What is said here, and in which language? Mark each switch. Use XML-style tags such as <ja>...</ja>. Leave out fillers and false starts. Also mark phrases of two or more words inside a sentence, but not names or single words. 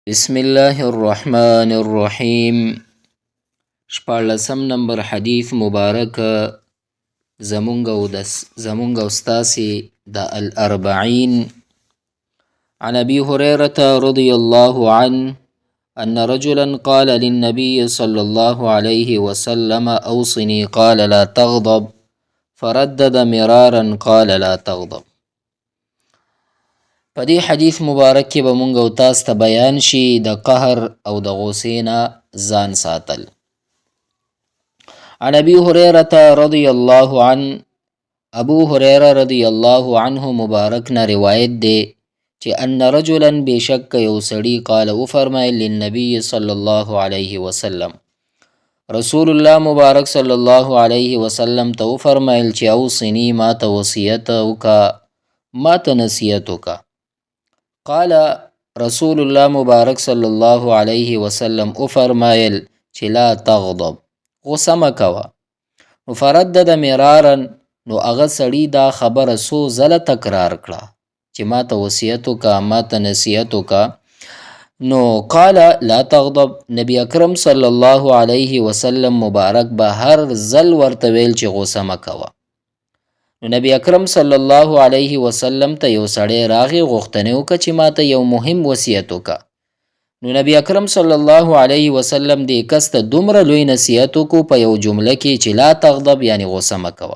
<ar>بسم الله الرحمن الرحیم.</ar> <ps>شپاړلسم نمبر حدیث مبارک زمونږ او ستاسې د الاربعین.</ps> <ar>عن ابي هريرة رضي الله عنه ان رجلا قال للنبي صلى الله عليه وسلم اوصني قال لا تغضب فردد مرارا قال لا تغضب.</ar> <ps>په دې حدیث مبارک کې به مونږ او تاسو ته بیان شي د قهر او د غوسې نه ځان ساتل.</ps> <ar>عن ابي هريرة رضي الله عنه،</ar> <ps>ابو هريره</ps> <ar>رضي الله عنه</ar> <ps>مبارک نه روایت دی چې</ps> <ar>ان رجلا</ar> <ps>بشک یو سړي قال او فرمایل</ps> <ar>للنبي صلی الله علیه وسلم،</ar> <ps>رسول الله مبارک</ps> <ar>صلی الله علیه وسلم</ar> <ps>ته فرمایل چې اوصني ما ته وصیت وکا، ما ته نصیحت وکا.</ps> <ar>قال رسول الله</ar> <ps>مبارک</ps> <ar>صلی الله علیه وسلم</ar> <ps>او فرمایل چې</ps> <ar>لا تغضب،</ar> <ps>غصه مه کوه. نو</ps> <ar>فردد مرارا،</ar> <ps>نو هغه سړي دا خبره څو ځله تکرار کړه چې ما ته وصیت وکا، ما ته نصیحت وکا.</ps> <ar>نو قال لا تغضب،</ar> <ps>نبی اکرم</ps> <ar>صلی الله علیه وسلم</ar> <ps>مبارک به هر ځل ورته ویل چې غصه مه کوه. نو نبی اکرم</ps> <ar>صلی الله علیه وسلم</ar> <ps>ته یو سړی راغی، غوښتنه وکړه چې ما ته یو مهم وصیت وکړه. نو نبی اکرم</ps> <ar>صلی الله علیه وسلم</ar> <ps>دې کس ته دومره لوی نصیحت وکړو په یو جمله کې چې</ps> <ar>لا تغضب،</ar> <ps>یعنی غصه مه کوه.</ps>